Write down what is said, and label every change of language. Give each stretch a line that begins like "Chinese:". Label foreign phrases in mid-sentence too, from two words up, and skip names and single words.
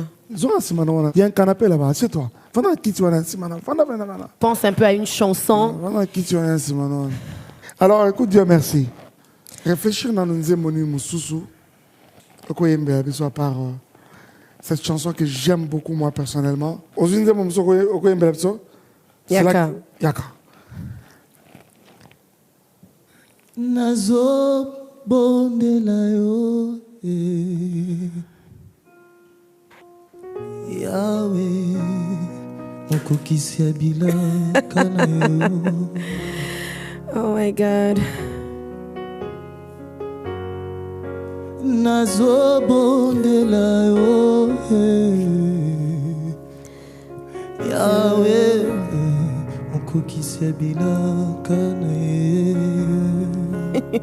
French: Il y a un canapé là-bas, assieds-toi. Pense un peu à une chanson. Alors, écoute, Dieu merci. Réfléchir dans nos émotions, à part cette chanson que j'aime beaucoup moi personnellement.
Lingala: Yaka. Yaka. Nazo bondela yo Yahweh okokisi bilaka na yo.
English: Oh my God.
Lingala: Nazo bondela yo Yahweh okokisi bilaka na yo.